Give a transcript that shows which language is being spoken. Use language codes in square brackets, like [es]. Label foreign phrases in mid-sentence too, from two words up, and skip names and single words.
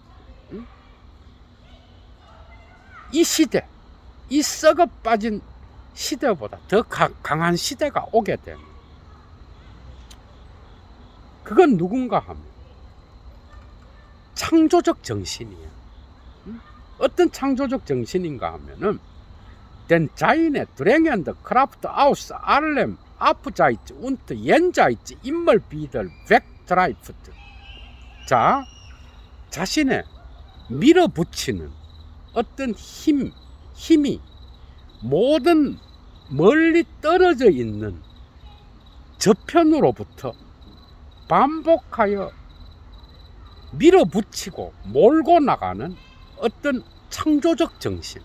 [ko] 이 시대, 이 썩어 빠진 시대보다 더 강한 시대가 오게 되는, 그건 누군가 하면 창조적 정신이야. 어떤 창조적 정신인가 하면은 [de] Den seine drängende Kraft aus allem Abseits und jenseits immer wieder wegtreibt. [ko] 자, 자신의 밀어붙이는 어떤 힘이 모든 멀리 떨어져 있는 저편으로부터 반복하여 밀어붙이고 몰고 나가는 어떤 창조적 정신.